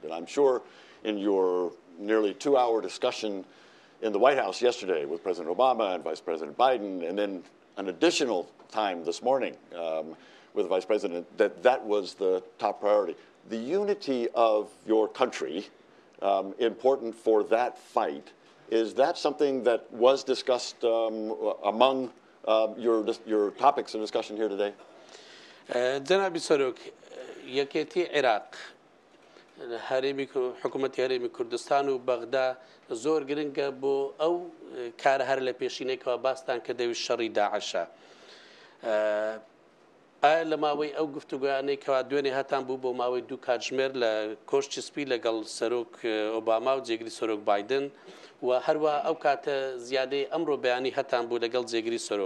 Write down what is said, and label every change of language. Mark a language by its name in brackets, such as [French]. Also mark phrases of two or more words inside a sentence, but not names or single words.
[English] And I'm sure in your nearly 2-hour discussion in the White House yesterday with President Obama and Vice President Biden, and then an additional time this morning with the Vice President, that was the top priority. The unity of your country, important for that fight, is that something that was discussed among your topics of discussion here today? [Central Kurdish] جناب سروک یەکێتی عێراق حکوومەتی هەرێمی کوردستان و بەغدا زۆر گرنگە بۆ ئەو کارە هەر لە پێشینێکەوە باستان کە دەوی شەڕی داعشە. ئایا لە ماوەی ئەو گفتوگویانەی کەوا دوێنێ هەتان بوو بۆ ماوەی 2 کاتژمێر لە کۆشتی سپی لەگەڵ سەرۆک ئۆباما و جێگری سەرۆک بایدن و هەروە ئەو کاتە زیادەی ئەمڕۆ بەیانی هەتان بوو لەگەڵ جێگری سەرۆک.